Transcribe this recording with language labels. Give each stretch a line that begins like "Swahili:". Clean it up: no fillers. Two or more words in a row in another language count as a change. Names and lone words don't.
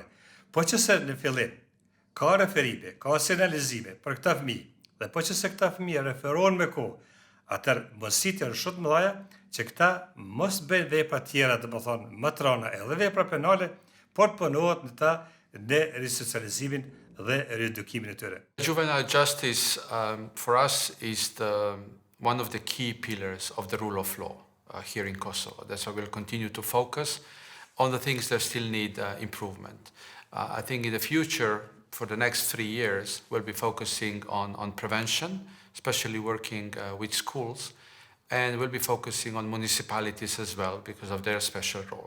Albanian: Po që se në fillim ka referime, ka sinalizime për këta fëmijë, dhe po që se këta fëmijë referohen me kohë, atër mësit janë shumë mëdha që këta mos bëjnë vepra tjera, dhe më thonë më të rana edhe vepra penale, por të punohet në ta në risocializimin dhe riedukimin e tyre.
English: Juvenile justice for us is one of the key pillars of the rule of law here in Kosovo. That's why we'll continue to focus on the things that still need improvement. I think in the future, for the next 3 years, we'll be focusing on prevention, especially working with schools, and we'll be focusing on municipalities as well because of their special role.